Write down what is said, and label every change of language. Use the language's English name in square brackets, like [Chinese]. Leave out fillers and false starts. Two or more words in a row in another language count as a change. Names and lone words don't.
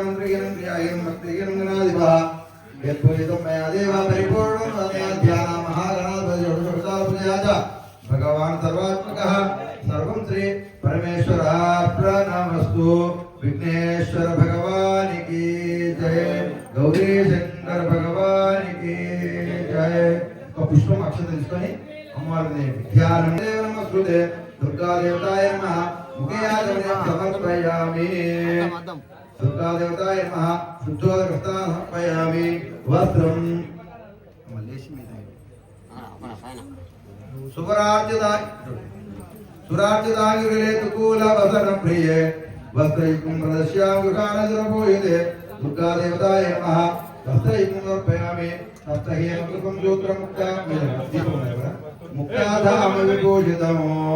[Sanskrit] मन्त्रिगणं क्रियागणं भक्तिगणं गणाधिपः यत्पूजितं मया देव परिपूर्णं मया ध्यानं महागणाधिपति षोडशोपचार पूजया च भगवान् सर्वात्मकः सर्वं श्री परमेश्वरार्पणमस्तु [Hindi] विघ्नेश्वर भगवान की जय गौरी शंकर भगवान की जय [Sanskrit] पुष्पम अक्षत [Telugu] తీసుకొని అమ్మవారిని ధ్యానం [Sanskrit] నమస్కృతే దుర్గా దేవతాయ నమః ముఖే ఆచమనం సమర్పయామి దుర్గా దేవతాయ నమః శుద్ధోదకస్తా సమర్పయామి వస్త్రం [Telugu] మల్లేశి మీద [Sanskrit] सुरार्चितागिरिले तुकूल वसन प्रिये वस्त्रैकं प्रदर्श्यामि गृहानजरभूयते दुर्गा देवताय नमः वस्त्रैकं समर्पयामि सप्तहेमकृतं सूत्रमुक्ता मुक्ताधाम विभूषितमो